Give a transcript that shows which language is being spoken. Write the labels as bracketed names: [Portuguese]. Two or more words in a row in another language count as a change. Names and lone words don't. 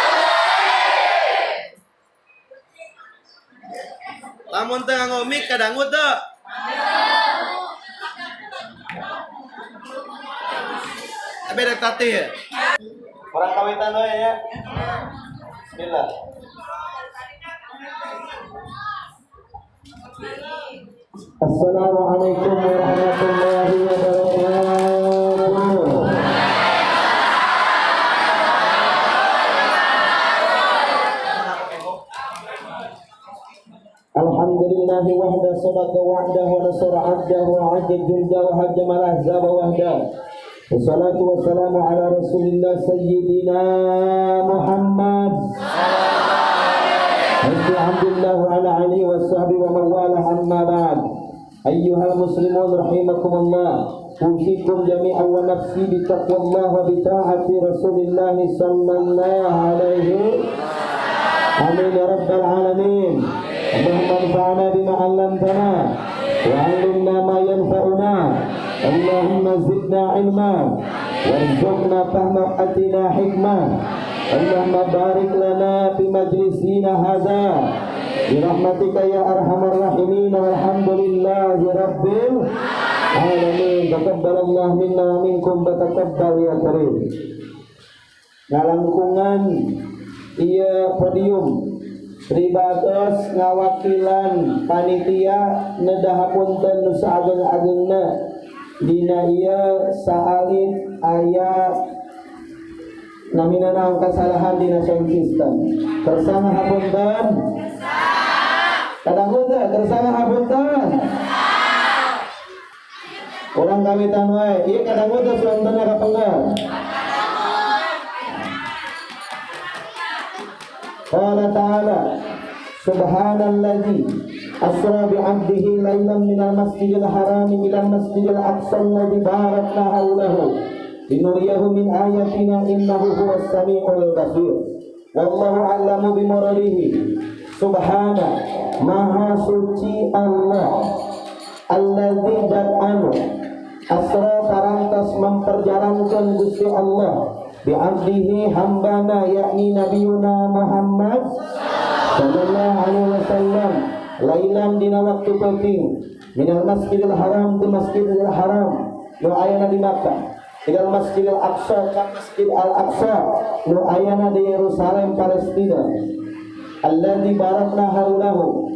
[Sundanese] Lamun teu nganggo mic kadangut teu. Tapi rek tatih ya. Orang kawitan we ya. Bismillah. [Arabic] السلام عليكم ورحمة الله وبركاته. الحمد لله وحده صدق وعده ونصر عبده وعد جنده وهزم الأحزاب وحده. والصلاة والسلام على رسول الله سيدنا محمد. الحمد لله وعلى آله وصحبه ومن والاه أما بعد. أيها المسلمون رحمكم الله. أوصيكم جميعا ونفسي بتقوى الله وبطاعة رسول الله صلى الله عليه. آمين يا رب العالمين. اللهم انفعنا بما علمتنا وعلمنا ما ينفعنا. اللهم زدنا علما وارزقنا فهما آتنا حكمة. اللهم بارك لنا في مجلسنا هذا برحمتك يا أرحم الراحمين والحمد لله رب العالمين. تقبل الله منا ومنكم وتقبل يا كريم. [Sundanese] Ngalangkungan ieu podium ribatos ngawakilan panitia nedahapunten nu saageng-agengna dina ieu saalit aya namina naon kasalahan dina [English] sound system. [Sundanese] Kersa ngahapunten. Kadang teh kersa ngahapunten. Urang kawitan wae. Ieu kadang teh suantana kapenggal. [Arabic] قال تعالى سبحان الذي أسرى بعبده ليلا من المسجد الحرام إلى المسجد الأقصى الذي باركنا حوله لنريه من آياتنا إنه هو السميع البصير. والله أعلم بمراده. [Sundanese] Subhana maha suci Allah alladzi dan anu asra parantos memperjalankan Gusti Allah bi'abdihi hambana yakni nabiyuna Muhammad [Arabic] صلى الله عليه وسلم [Sundanese] lailan dina waktu penting [Arabic] من المسجد الحرام [Sundanese] tu masjidil haram nu ayana di Makkah [Arabic] إلى المسجد الأقصى [Sundanese] ka masjid al-aqsa nu ayana di Yerusalem Palestina [Arabic] الذي باركنا حوله.